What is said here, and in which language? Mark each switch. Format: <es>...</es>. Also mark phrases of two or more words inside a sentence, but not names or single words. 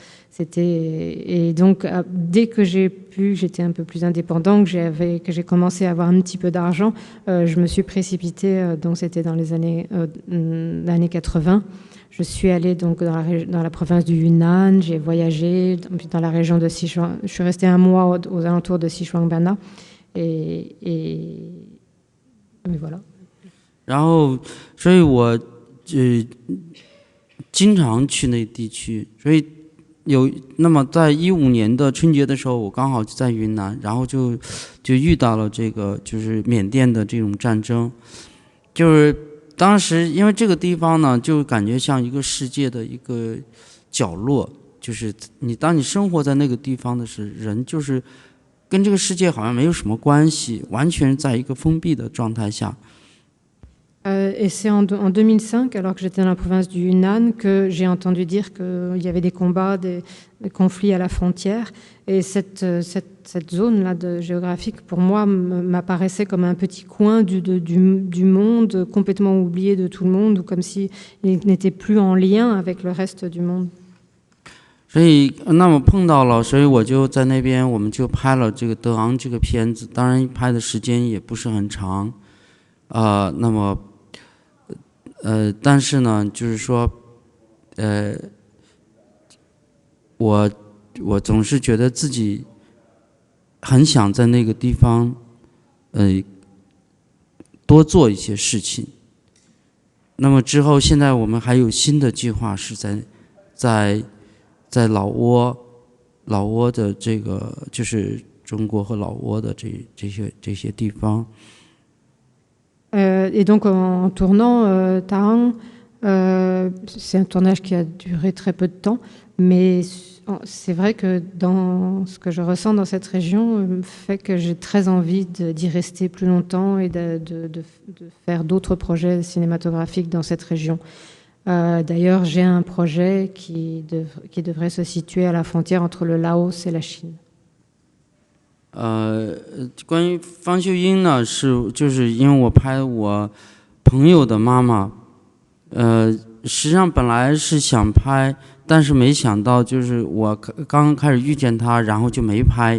<fr>Et donc dès que j'étais un peu plus indépendant, que j'ai commencé à avoir un petit peu d'argent, je me suis précipitée, donc c'était dans les années 80. Je suis allée donc dans la province du Yunnan, j'ai voyagé dans la région de Sichuan. Je suis restée 1 mois aux alentours de Xishuangbanna et voilà.</fr> <zh>然后，所以我经常去那地区，所以那么在15年的春节的时候，我刚好在云南，然后就遇到了这个就是缅甸的这种战争，就是当时因为这个地方呢，就感觉像一个世界的一个角落，就是当你生活在那个地方的时候，人就是跟这个世界好像没有什么关系，完全在一个封闭的状态下。</zh> <fr>Et c'est en 2005, alors que j'étais dans la province du Yunnan, que j'ai entendu dire qu'il y avait des combats, des conflits à la frontière. Et cette zone-là géographique, pour moi, m'apparaissait comme un petit coin du monde, complètement oublié de tout le monde, ou comme s'il n'était plus en lien avec le reste du monde.</fr> <zh>所以那么碰到了，所以我就在那边，我们就拍了这个德昂这个片子，当然拍的时间也不是很长，那么但是呢，就是说，我总是觉得自己很想在那个地方，多做一些事情。那么之后，现在我们还有新的计划，是在老挝的这个，就是中国和老挝的这些地方。</zh> <fr>Et donc en tournant Tahang, c'est un tournage qui a duré très peu de temps, mais c'est vrai que dans ce que je ressens dans cette région fait que j'ai très envie d'y rester plus longtemps et de faire d'autres projets cinématographiques dans cette région. D'ailleurs, j'ai un projet qui devrait se situer à la frontière entre le Laos et la Chine.</fr> <zh>关于方秀英呢，就是因为我拍我朋友的妈妈，实际上本来是想拍，但是没想到就是我刚开始遇见她，然后就没拍。</zh>